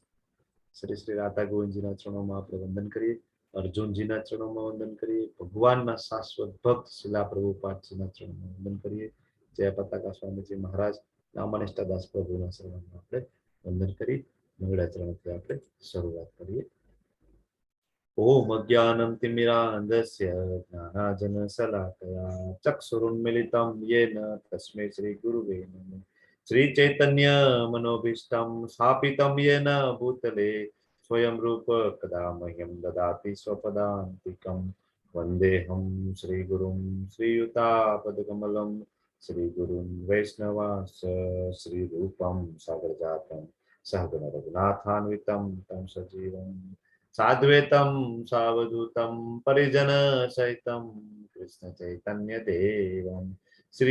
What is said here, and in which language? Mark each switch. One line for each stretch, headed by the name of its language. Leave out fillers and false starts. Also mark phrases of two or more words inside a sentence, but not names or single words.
Gujarati: શ્રી શ્રી રાધા ગોવિંદજીના ચરણોમાં આપણે વંદન કરીએ, અર્જુનજીના ચરણોમાં વંદન કરીએ, ભગવાનના શાશ્વત ભક્ત શિલા પ્રભુપાદજીના ચરણોમાં વંદન કરીએ, જય પતાકા સ્વામીજી મહારાજ, નામાનિષ્ઠા દાસ પ્રભુના ચરણોમાં આપણે વંદન કરી મંગળાચરણથી આપણે શરૂઆત કરીએ.
Sanskrit: ઓમ અજ્ઞાનમ તિમિરાંધસ્ય જ્ઞાનાજન શલાકયા ચક્ષુરુન્મિલિતમ યેન તસ્મૈ શ્રી ગુરુવે નમઃ. શ્રી ચૈતન્ય મનોભીષ્ટમ સ્થાપિતમ યેન ભૂતલે स्वयं रूप कदा मह्यं ददाति स्वपदान्तिकं वन्देऽहं श्रीगुरुं श्रीयुतापदकमलं श्रीगुरुं वैष्णवांश्च श्रीरूपं सागरजातं सहगण रघुनाथान्वितं तं सजीवं साद्वैतं सावधूतं परिजनसहितं कृष्ण चैतन्य देवं श्री